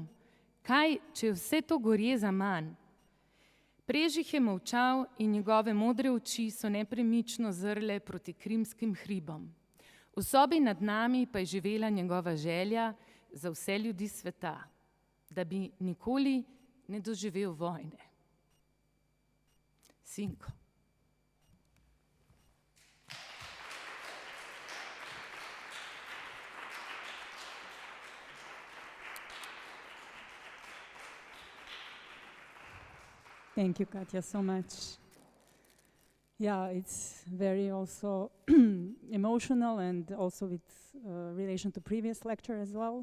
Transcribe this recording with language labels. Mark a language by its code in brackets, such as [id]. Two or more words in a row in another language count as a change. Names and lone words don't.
[sl] Kaj, če vse to gorje za manj? Prežih je molčal in njegove modre oči so nepremično zrle proti krimskim hribom. V sobi nad nami pa je živela njegova želja za vse ljudi sveta, da bi nikoli ne doživel vojne. Sinko. [en] Thank you, Katja, so much. Yeah, it's very also emotional, and also with relation to previous lecture as well.